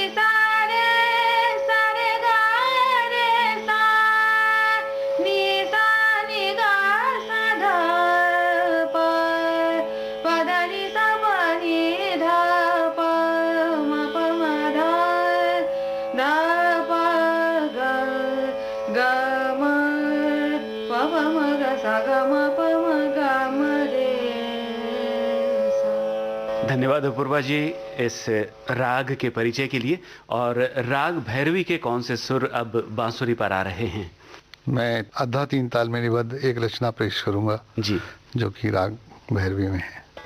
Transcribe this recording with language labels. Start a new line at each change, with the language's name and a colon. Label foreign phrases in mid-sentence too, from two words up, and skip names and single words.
Hindi: सा रे ग रे सा नि सा नि ग सा ध प प ध नि सा प नि ध प म प म ध ध प ग ग म प प म ग सा ग म प म ग म रे सा। धन्यवाद अपूर्वा जी इस राग के परिचय के लिए। और राग भैरवी के कौन से सुर अब बांसुरी पर आ रहे हैं? मैं आधा तीन ताल में निबद्ध एक रचना पेश करूंगा जी। जो कि राग भैरवी में है।